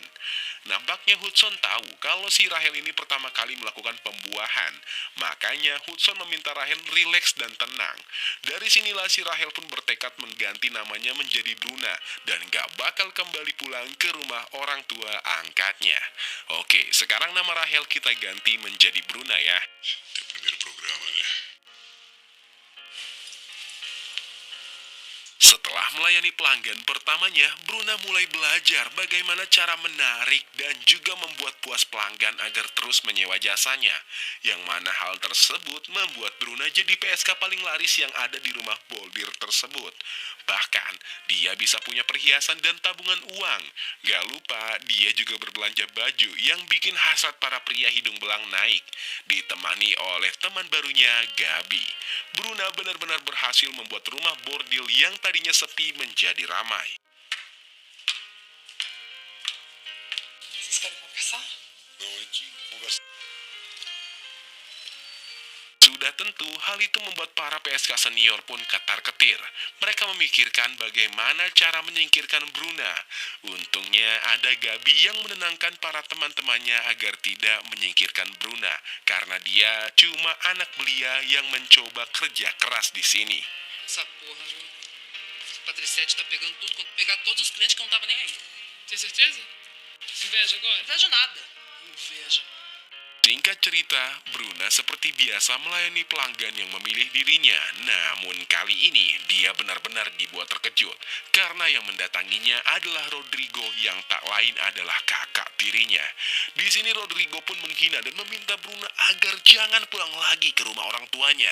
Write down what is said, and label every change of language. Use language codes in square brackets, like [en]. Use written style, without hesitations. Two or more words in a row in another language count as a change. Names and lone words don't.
[id] Nampaknya Hudson tahu kalau si Rahel ini pertama kali melakukan pembuahan, makanya Hudson meminta Rahel rileks dan tenang. Dari sinilah si Rahel pun bertekad mengganti namanya menjadi Bruna dan gak bakal kembali pulang ke rumah orang tua angkatnya. Oke, sekarang nama Rahel kita ganti menjadi Bruna ya. [pt] Teu primeiro programa, né? [id] Setelah melayani pelanggan pertamanya, Bruna mulai belajar bagaimana cara menarik dan juga membuat puas pelanggan agar terus menyewa jasanya. Yang mana hal tersebut membuat Bruna jadi PSK paling laris yang ada di rumah bordir tersebut. Bahkan, dia bisa punya perhiasan dan tabungan uang. Gak lupa, dia juga berbelanja baju yang bikin hasrat para pria hidung belang naik. Ditemani oleh teman barunya, Gabi. Bruna benar-benar berhasil membuat rumah bordil yang tadinya sepi menjadi ramai. [pt] Vocês querem conversar? Não, a gente conversa. [id] Sudah tentu, hal itu membuat para PSK senior pun ketar-ketir. Mereka memikirkan bagaimana cara menyingkirkan Bruna. Untungnya ada Gabi yang menenangkan para teman-temannya agar tidak menyingkirkan Bruna, karena dia cuma anak belia yang mencoba kerja keras di sini. [pt] Essa porra, viu? Patriciete tá pegando tudo quanto pegar todos os clientes que não tava nem aí. Tem certeza? Inveja agora? Invejo nada. Inveja. [id] Singkat cerita, Bruna seperti biasa melayani pelanggan yang memilih dirinya. Namun kali ini dia benar-benar dibuat terkejut karena yang mendatanginya adalah Rodrigo yang tak lain adalah kakak tirinya. Di sini Rodrigo pun menghina dan meminta Bruna agar jangan pulang lagi ke rumah orang tuanya.